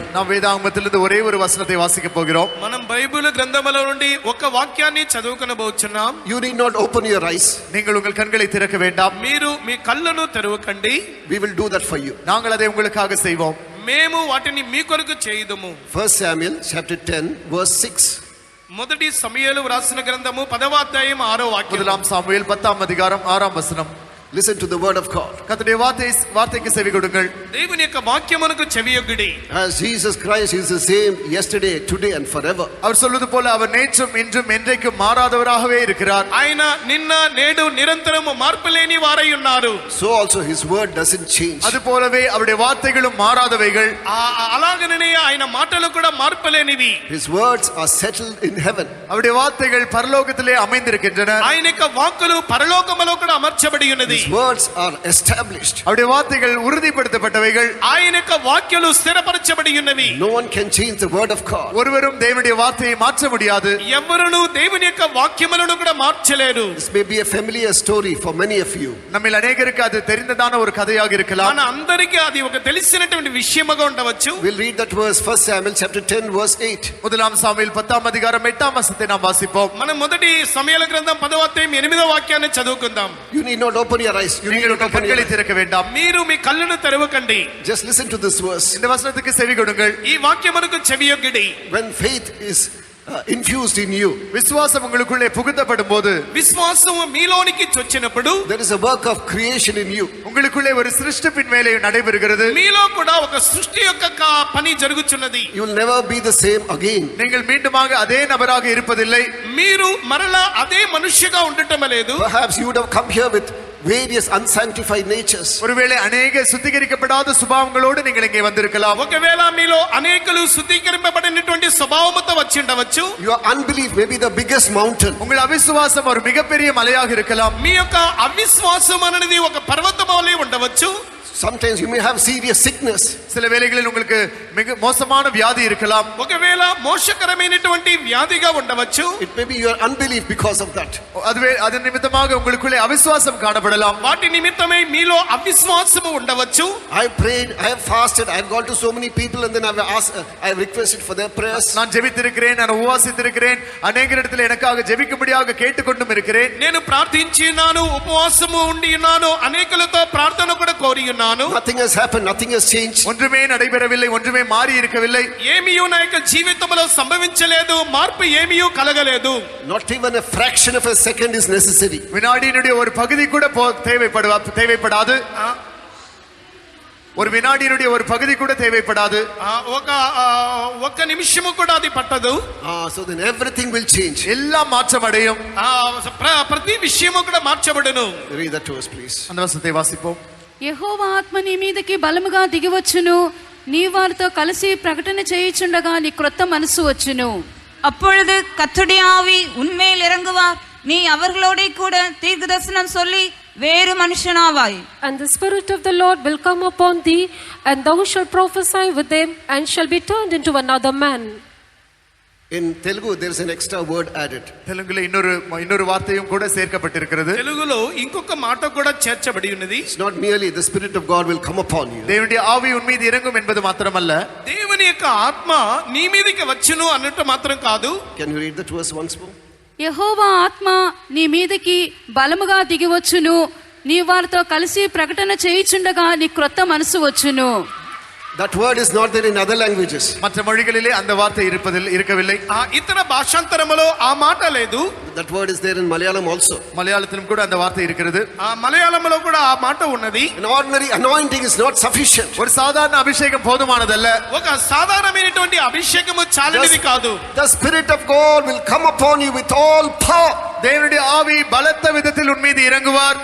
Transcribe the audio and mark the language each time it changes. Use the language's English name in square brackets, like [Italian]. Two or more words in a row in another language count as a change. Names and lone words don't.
[Tamil] நாம் வேதாகமத்திலிருந்து ஒரே ஒரு வசனத்தை வாசிக்க போகிறோம். [Telugu] మనం బైబిల్ గ్రంథములో నుండి ఒక వాక్యాన్ని చదువుకొనబోచున్నాం. [English] You need not open your eyes. [Tamil] நீங்கள் உங்கள் கண்களை திறக்க வேண்டாம். [Telugu] మీరు మీ కళ్ళను తెరవకండి. [English] We will do that for you. [Tamil] நாங்கள் அதை உங்களுக்காக செய்வோம். [Telugu] మేము వాటిని మీ కొరకు చేయుదుము. [English] 1 Samuel chapter 10 verse 6. [Telugu] మొదటి సమూయేలు వ్రాసిన గ్రంథము 10వ అధ్యాయం 6వ వాక్యం. [Tamil] முதலாம் சாமுவேல் 10ஆம் அதிகாரம் 6ஆம் வசனம். [English] Listen to the word of God. [Tamil] கர்த்தருடைய வார்த்தைக்கு செவி கொடுங்கள். [Telugu] దేవుని యొక్క వాక్యమునకు చెవియొగ్గుడి. [English] As Jesus Christ is the same yesterday, today and forever. [Tamil] அவர் சொல்வது போல அவர் நேற்றும் இன்றும் என்றைக்கும் மாறாதவராகவே இருக்கிறார். [Telugu] ఆయన నిన్న నేడు నిరంతరము మార్పులేని వారై ఉన్నారు. [English] So also his word doesn't change. [Tamil] அதுபோலவே அவருடைய வார்த்தைகளும் மாறாதவைகள். [Telugu] అలాగనే ఆయన మాటలు కూడా మార్పులేనివి. [English] His words are settled in heaven. [Tamil] அவருடைய வார்த்தைகள் பரலோகத்திலே அமைந்திருக்கின்றன. [Telugu] ఆయన యొక్క వాక్కులు పరలోకములో కూడా అమర్చబడి ఉన్నది. [English] His words are established. [Tamil] அவருடைய வார்த்தைகள் உறுதிப்படுத்தப்பட்டவைகள். [Telugu] ఆయన యొక్క వాక్యాలు స్థిరపరచబడి ఉన్నవి. [English] No one can change the word of God. [Tamil] ஒருவரும் தேவனுடைய வார்த்தையை மாற்ற முடியாது. [Telugu] ఎవరును దేవుని యొక్క వాక్యములను కూడా మార్చలేరు. [English] This may be a familiar story for many of you. [Tamil] நம்மில் அநேகருக்கு அது தெரிந்ததான ஒரு கதையாக இருக்கலாம். [Telugu] మన అందరికీ అది ఒక తెలిసినటువంటి విషయముగా ఉండవచ్చు. [English] We'll read that verse, 1 Samuel chapter 10 verse 8. [Tamil] முதலாம் சாமுவேல் 10ஆம் அதிகாரம் 8ஆம் வசனத்தை நாம் வாசிப்போம். [Telugu] మనం మొదటి సమూయేలు గ్రంథం 10వ అధ్యాయం 8వ వాక్యాన్ని చదువుకుందాం. [English] You need not open your eyes. You need [Tamil] நீங்கள் [English] not open your [Tamil] கண்களை [English] eyes. [Tamil] திறக்க வேண்டாம். [Telugu] మీరు మీ కళ్ళను తెరవకండి. [English] Just listen to this verse. [Tamil] இந்த வசனத்துக்கு செவி கொடுங்கள். [Telugu] ఈ వాక్యమునకు చెవియొగ్గిడి. [English] When faith is infused in you, [Tamil] விசுவாசம் உங்களுக்குள்ளே புகுத்தப்படும் போது, [Telugu] విశ్వాసము మీలోనికి చొచ్చినప్పుడు [English] there is a work of creation in you. [Tamil] உங்களுக்குள்ளே ஒரு சிருஷ்டிப்பின் வேலை நடைபெறுகிறது. [Telugu] మీలో కూడా ఒక సృష్టి యొక్క పని జరుగుచున్నది. [English] You will never be the same again. [Tamil] நீங்கள் மீண்டுமாக அதே நபராக இருப்பதில்லை. [Telugu] మీరు మరలా అదే మనుష్యగా ఉండటం లేదు. [English] Perhaps you would have come here with various unsanctified natures. [Tamil] ஒருவேளை அநேக சுத்திகரிக்கப்படாத சுபாவங்களோடு நீங்கள் இங்கே வந்திருக்கலாம். [Telugu] ఒకవేళ మీలో అనేకులు శుద్ధీకరింపబడినటువంటి స్వభావముతో వచ్చి ఉండవచ్చు. [English] Your unbelief may be the biggest mountain. [Tamil] உங்கள் அவிசுவாசம் ஒரு மிகப்பெரிய மலையாக இருக்கலாம். [Telugu] మీ యొక్క అవిశ్వాసం అనేది ఒక పర్వతం వలె ఉండవచ్చు. [English] Sometimes you may have serious sickness. [Tamil] சில வேளைகளில் உங்களுக்கு மிக மோசமான வியாதி இருக்கலாம். [Telugu] ఒకవేళ మోసకరమైనటువంటి వ్యాధిగా ఉండవచ్చు. [English] It may be your unbelief because of that. [Tamil] அதுவே அதன் நிமித்தமாக உங்களுக்குள்ளே அவிசுவாசம் காணப்படலாம். [Telugu] వాటి నిమిత్తమై మీలో అవిశ్వాసము ఉండవచ్చు. [English] I prayed, I have fasted, I have gone to so many people and then I have requested for their prayers. [Tamil] நான் ஜெபித்திருக்கிறேன், நான் உபவாசித்திருக்கிறேன், அநேகரிடத்தில் எனக்காக ஜெபிக்கும்படியாக கேட்டுக்கொண்டும் இருக்கிறேன். [Telugu] నేను ప్రార్థించినాను, ఉపవాసము ఉండి ఉన్నాను, అనేకులతో ప్రార్థన కూడా కోరి ఉన్నాను. [English] Nothing has happened, nothing has changed. [Tamil] ஒன்றுமே நடைபெறவில்லை, ஒன்றுமே மாறி இருக்கவில்லை. [Telugu] ఏమీయూ నా యొక్క జీవితంలో సంభవించలేదు, మార్పు ఏమీయూ కలగలేదు. [English] Not even a fraction of a second is necessary. [Tamil] வினாடியினுடைய ஒரு பகுதி கூட தேவைப்படாது. ஒரு வினாடியினுடைய ஒரு பகுதி கூட தேவைப்படாது. [Telugu] ఒక్క నిమిషము కూడా అది పట్టదు. [English] So then everything will change. [Tamil] எல்லாம் மாற்றம் அடையும். [Telugu] ప్రతి విషయము కూడా మార్చబడును. [English] Read that to us please. [Tamil] அந்த வசனத்தை வாசிப்போம். [Telugu] యెహోవా ఆత్మ నీ మీదకి బలముగా దిగివచ్చును, నీ వారితో కలిసి ప్రకటన చేయుచుండగా నీ క్రొత్త మనసు వచ్చును. [Tamil] அப்பொழுது கர்த்தருடைய ஆவி உன்மேல் இறங்குவார், நீ அவர்களோட கூட தீர்க்கதரிசனம் சொல்லி வேறு மனுஷனாவாய். [English] And the Spirit of the Lord will come upon thee, and thou shalt prophesy with them, and shall be turned into another man. In Telugu there is an extra word added. [Tamil] தெலுங்குல இன்னொரு வார்த்தையும் கூட சேர்க்கப்பட்டிருக்கிறது. [Telugu] తెలుగులో ఇంకొక మాట కూడా చేర్చబడి ఉన్నది. [English] It's not merely the Spirit of God will come upon you. [Tamil] தேவனுடைய ஆவி உன் மீது இறங்கும் என்பது மாத்திரமல்ல, [Telugu] దేవుని యొక్క ఆత్మ నీ మీదకి వచ్చును అన్నట్టు మాత్రం కాదు. [English] Can you read that verse once more? [Telugu] యెహోవా ఆత్మ నీ మీదకి బలముగా దిగివచ్చును, నీ వారితో కలిసి ప్రకటన చేయుచుండగా నీ క్రొత్త మనసు వచ్చును. [English] That word is not there in other languages. [Tamil] மற்ற மொழிகளிலே அந்த வார்த்தை இருக்கவில்லை. [Telugu] ఇతర భాషాంతరములో ఆ మాట లేదు. [English] That word is there in Malayalam also. [Tamil] மலையாளத்திலும் கூட அந்த வார்த்தை இருக்கிறது. [Telugu] మలయాళంలో కూడా ఆ మాట ఉన్నది. [English] An ordinary anointing is not sufficient. [Tamil] ஒரு சாதாரண அபிஷேகம் போதுமானதல்ல. [Telugu] ఒక సాధారణమైనటువంటి అభిషేకము చాలినది కాదు. [English] The Spirit of God will come upon you with all power. [Tamil] தேவனுடைய ஆவி பலத்த விதத்தில் உன் மீது இறங்குவார்.